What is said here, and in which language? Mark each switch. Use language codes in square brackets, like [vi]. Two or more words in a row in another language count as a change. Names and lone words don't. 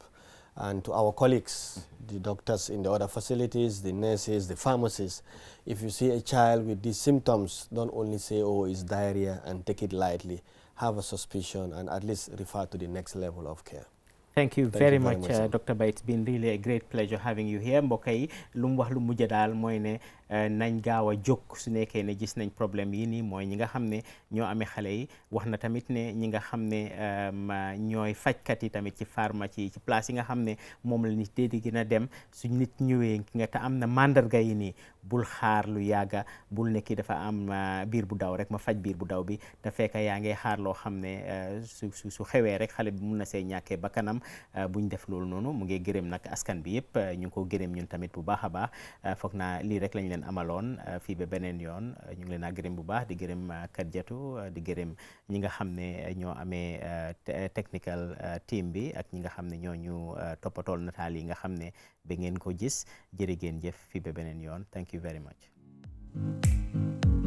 [en] And to our colleagues, the doctors in the other facilities, the nurses, the pharmacists, if you see a child with these symptoms, don't only say, oh, it's diarrhea and take it lightly. Have a suspicion and at least refer to the next level of care. Thank you very much, Dr. Ba. It's been really a great pleasure having you here. [wo] mbokk yi lu mu wax lu mujj daal mooy ne nañ gaaw a jóg su nekkee ne gis nañ problème yi nii mooy ñi nga xam ne ñoo amee xale yi wax na tamit ne ñi nga xam ne ñooy fajkat yi tamit ci pharmacie ci place yi nga xam ne moom la nit di gën a dem su nit ñëwee nga te am na mandarga yi nii bul xaar lu yàgga bul nekki dafa am biir bu daw rek ma faj biir bu daw bi te fekk yaa ngi xaar loo xam ne su xewee rek xale bi mun na see ñàkkee bakkanam buñ def loolu noonu mu ngi gërëm nag askan bi yëpp ñu ngi ko gërëm ñun tamit bu baax a baax foog naa lii rek lañ leen amaloon fii ba beneen yoon ñu ngi leen a gërëm bu baax di gërëm Kadiatou di gërëm ñi nga xam ne ñoo amee [en] technical team [wo] bi ak ñi nga xam ne ñoo ñu toppatool nataal yi nga xam ne ba ngeen ko gis jërë ngeen jëf fii ba beneen yoon [en] thank you very much.